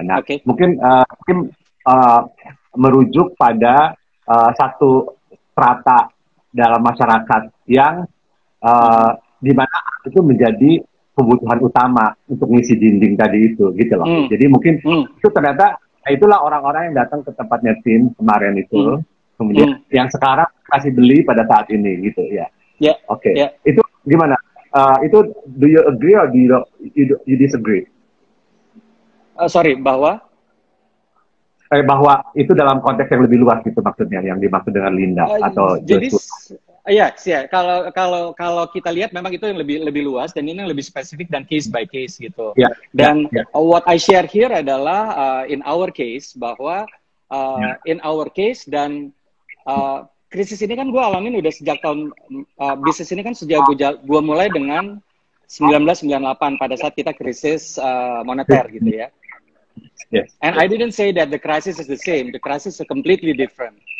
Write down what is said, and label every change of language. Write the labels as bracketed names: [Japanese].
[Indonesian] Nah, mungkin Tim merujuk pada satu strata dalam masyarakat yang di mana itu menjadi kebutuhan utama untuk ngisi dinding tadi itu gitu loh. Jadi mungkin itu ternyata itulah orang-orang yang datang ke tempatnya Tim kemarin itu, kemudian yang sekarang kasih beli pada saat ini gitu ya. Itu gimana? Itu [English] do you agree or you disagree? Sorry, [Indonesian] bahwa itu dalam konteks yang lebih luas gitu maksudnya, yang dimaksud dengan Linda atau Joshua. Kalau kita lihat memang itu yang lebih luas dan ini yang lebih spesifik dan case by case gitu. [English] What I share here [Indonesian] adalah [English] in our case [Indonesian] bahwa [English] in our case [Indonesian] dan krisis ini kan gue alamin udah sejak tahun bisnis ini kan sejak gue mulai dengan 1998 pada saat kita krisis moneter gitu ya. [English] And I didn't say that the crisis is the same. The crisis is completely different.